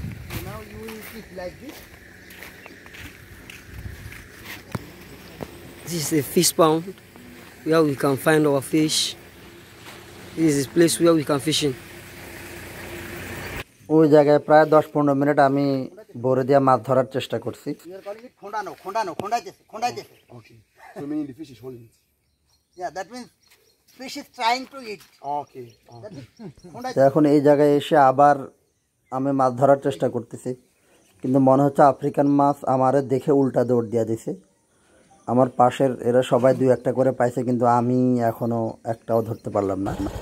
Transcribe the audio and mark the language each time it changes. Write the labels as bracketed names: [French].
[English] So now you will keep like this. This is a fish pond where we can find our fish. This is a place where we can fish in. [Bangla] ওই জায়গায় প্রায় 10-15 minute আমি বড় দিয়া মাছ ধরার চেষ্টা করছি। [English] You are calling it খোঁড়াইতেছে। Okay. So meaning the fish is holding it. Yeah, that means fish is trying to eat. Okay. That is খোঁড়াইতেছে। [Bangla] এখন এই জায়গায় এসে আবার আমি মাছ ধরার চেষ্টা করতেছি, কিন্তু মনে হচ্ছে আফ্রিকান মাছ আমারে দেখে উল্টা দৌড় দিয়া দিছে। আমার পাশের এরা সবাই 2-1টা করে পাইছে, কিন্তু আমি এখনো একটাও ধরতে পারলাম না।